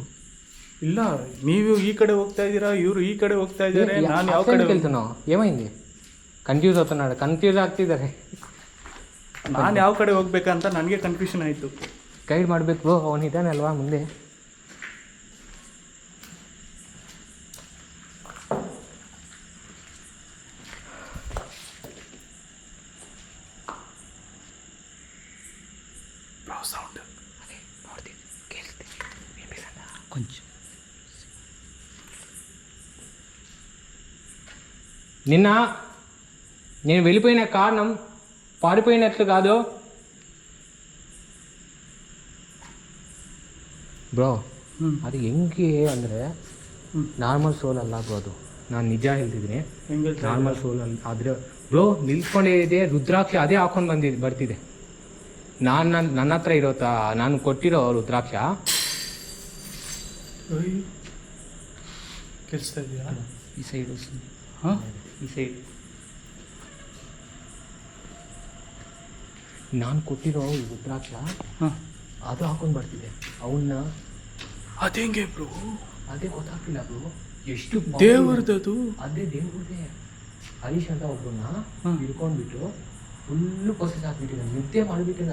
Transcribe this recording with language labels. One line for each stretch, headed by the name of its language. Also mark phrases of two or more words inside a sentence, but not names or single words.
Kannada: ಇಲ್ಲ, ನೀವು ಈ ಕಡೆ ಹೋಗ್ತಾ ಇದ್ದೀರಾ, ಇವರು ಈ ಕಡೆ ಹೋಗ್ತಾ ಇದ್ದಾರೆ, ನಾನು ಯಾವ ಕಡೆ
Telugu: వెళ్తున్నావు? ఏమైంది? కన్ఫ్యూజ్ అవుతున్నాడు, కన్ఫ్యూజ్ ಆಗ್ತಿದ್ದಾರೆ.
Kannada: ನಾನು ಯಾವ ಕಡೆ ಹೋಗ್ಬೇಕಂತ ನನಗೆ ಕನ್ಫ್ಯೂಷನ್ ಆಯಿತು. ಗೈಡ್ ಮಾಡಬೇಕು, ಅವನಿದ್ದಾನಲ್ವಾ ಮುಂದೆ. ಸೌಂಡ್
Telugu: కొంచెం నిన్న నేను వెళ్ళిపోయిన కారణం పారిపోయినట్లు కాదు ಬ್ರೋ.
Kannada: ಅದು ಹೆಂಗೆ ಅಂದರೆ ನಾರ್ಮಲ್ ಸೋಲ್ ಅಲ್ಲ ಬ್ರೋ, ಅದು ನಾನು ನಿಜ ಹೇಳ್ತಿದ್ದೀನಿ. ನಾರ್ಮಲ್ ಸೋಲ್ ಅಲ್ಲ ಆದರೆ ಬ್ರೋ ನಿಲ್ಸ್ಕೊಂಡಿದೆ ರುದ್ರಾಕ್ಷ ಅದೇ ಹಾಕೊಂಡು ಬರ್ತಿದೆ. ನನ್ನ ಹತ್ರ ಇರೋತಾ ನಾನು ಕೊಟ್ಟಿರೋ ರುದ್ರಾಕ್ಷ. ಕೇಳಿಸ್ತಾ ಇದೆಯಾ?
Telugu: ఈ సైడ్ వస్తుంది. ಹಾಂ, ఈ సైడ్
Kannada: ನಾನು ಕೊಟ್ಟಿರೋ ರುದ್ರಾಕ್ಷ ಹಾಂ, ಅದು ಹಾಕೊಂಡು ಬರ್ತಿದೆ ಅವನ್ನ. ಅದೇಂಗೆ ಬ್ರೋ? ಅದೇ ಗೊತ್ತಾಗ್ತಿಲ್ಲ ಬ್ರೋ. ಎಷ್ಟು ದೇವ್ರದ್ದು? ಅದೇ ದೇವ್ರದೇ. ಹರೀಶ್ ಅಂತ ಒಬ್ಬನ್ನ ಹಿಡ್ಕೊಂಡ್ಬಿಟ್ಟು ಫುಲ್ಲು ಪೊಸೆಸ್ ಹಾಕ್ಬಿಟ್ಟಿದ್ದೆ, ನಿದ್ದೆ ಮಾಡಿಬಿಟ್ಟಿದ್ದೆ.